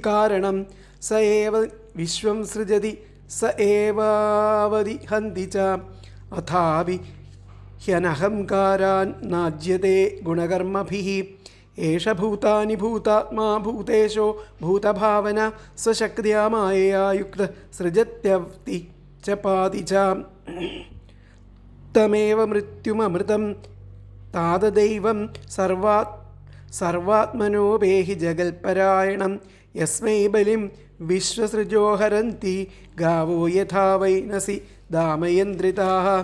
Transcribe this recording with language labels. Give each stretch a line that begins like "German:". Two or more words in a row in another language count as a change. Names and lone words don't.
Sanskrit: കാരണം സ ഏവ വിശ്വം സൃജതി സ ഏവാവതി ഹന്തി ച അഥാപി ഹ്യനഹംകാരാൻ നാജ്യത്തെ ഗുണകർമ്മഭിഃ ഏഷ ഭൂതാനി ഭൂതാത്മാ ഭൂതേശോ ഭൂതഭാവന സ്വശക്തിയാ മായയാ യുക്ത സൃജത്യവ്തി च पाति च तमेव मृत्युममृतं ताददैवं सर्वात्मनो वेहि जगल्परायणं यस्मै बलिं विश्वसृजो हरन्ति गावो यथा वैनसि दामयन्द्रिताः